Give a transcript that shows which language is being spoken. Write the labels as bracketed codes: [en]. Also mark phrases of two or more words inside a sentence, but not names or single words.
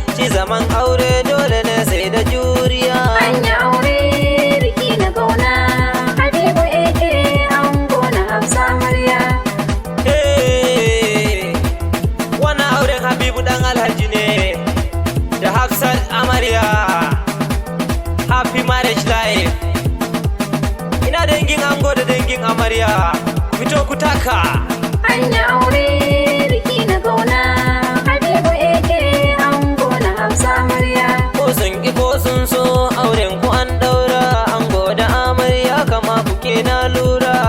[ha] Shi zaman aure dole ne sai da juriya. An yi aure, biki na gona. Habibu A K ango na Hafsa amarya. Hey, wannan auren Habibu ɗan Alhaji ne da Hafsat amarya. [en] Happy marriage life. [ha] Ina dangin ango da dangin amarya. Fito ku taka. An yi aure biki na kauna. Habibu A K ango na Hafsa amarya. Ko zan Ki ko sun so auren ku an ɗaura, ango da amarya kama kuke na lura.